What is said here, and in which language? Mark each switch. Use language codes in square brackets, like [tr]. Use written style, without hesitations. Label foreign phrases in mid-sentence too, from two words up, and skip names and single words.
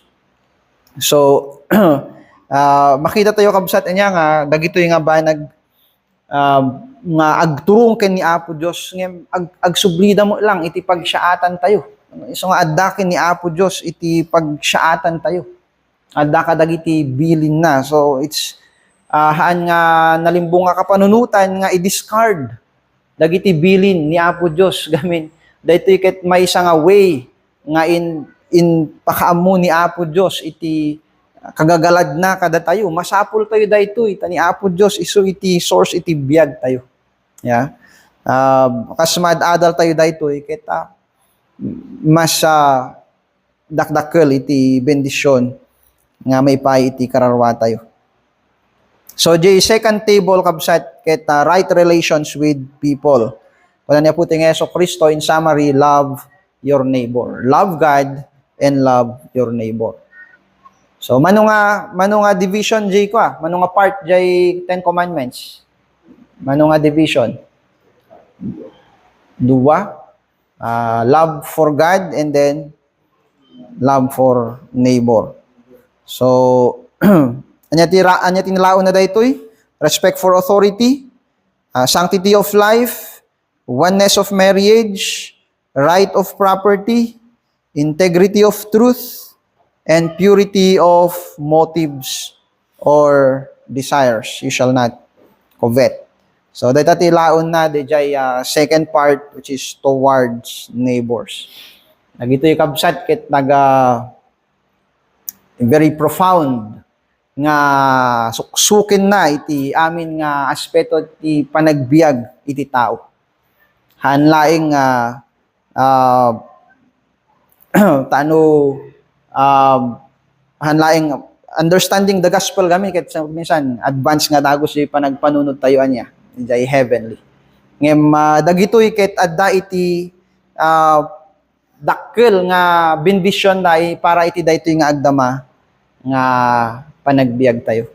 [ilo] So makita tayo kabsat niya nga dagitoy nga banag nga agturong ken ni Apo Dios ngem agsublida mo lang iti pagsaatan tayo. So nga adda ken ni Apo Dios iti pagsaatan tayo. Adda ka dagiti bilin na. So it's haan nga nalimbong nga kapanunutan nga i-discard dagiti bilin ni Apo Dios gamin daytoy ket maysa nga way nga in pakaammo ni Apo Dios iti kagagalad na kada tayo masapul tayo daytoy tani Apo Dios isu iti source iti biag tayo. Kas mad-adal tayo daytoy ket mas dakdakkel iti bendisyon nga may pay iti kararwa tayo. [en] So the second table [ilo] kabsat ket [en] right relations with people. [ilo] Kuna niya po ting [en] Yeso Kristo in summary, love your neighbor. Love God and love your neighbor. [ilo] So mano nga division jay ko mano nga part jay 10 commandments. Mano nga division? Dua, [en] love for God and then love for neighbor. [ilo] So anya tinilao na daytoy, [en] respect for authority, sanctity of life, oneness of marriage, right of property, integrity of truth, and purity of motives or desires. You shall not covet. [ilo] So dayta tilaon na dijay [en] second part which is towards neighbors. [ilo] Nagitoy kabsat ket [en] very profound [ilo] nga suksukin na iti amin nga aspeto ti panagbiag iti tao. Hanlaing hanlaing [en] understanding the gospel [ilo] kami ket minsan advance nga dagos iti panagpanunod tayo anya iti heavenly. Ngem dagitoy ket adda iti dakkel nga bendition dai para iti daytoy nga agdama nga panagbiag tayo.